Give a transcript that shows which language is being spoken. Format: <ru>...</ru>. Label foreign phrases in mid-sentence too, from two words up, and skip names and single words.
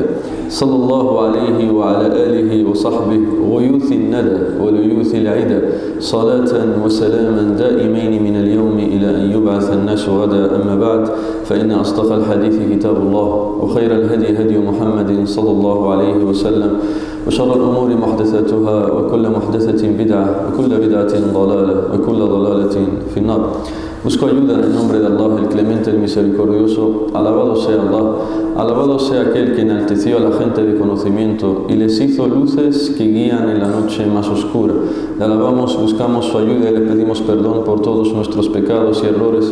<ar>صلى الله عليه وعلى آله وصحبه غيوث الندى وليوث العدا صلاة وسلاما دائمين من اليوم إلى أن يبعث الناس غدا. أما بعد فإن أصدق الحديث كتاب الله وخير الهدي هدي محمد صلى الله عليه وسلم وشر الأمور محدثاتها وكل محدثة بدعة وكل بدعة ضلالة وكل ضلالة في النار.</ar> <es>Busco ayuda en el nombre de Allah, el clemente, el misericordioso. Alabado sea Allah, alabado sea aquel que enalteció a la gente de conocimiento y les hizo luces que guían en la noche más oscura. Le alabamos, buscamos su ayuda y le pedimos perdón por todos nuestros pecados y errores.</es>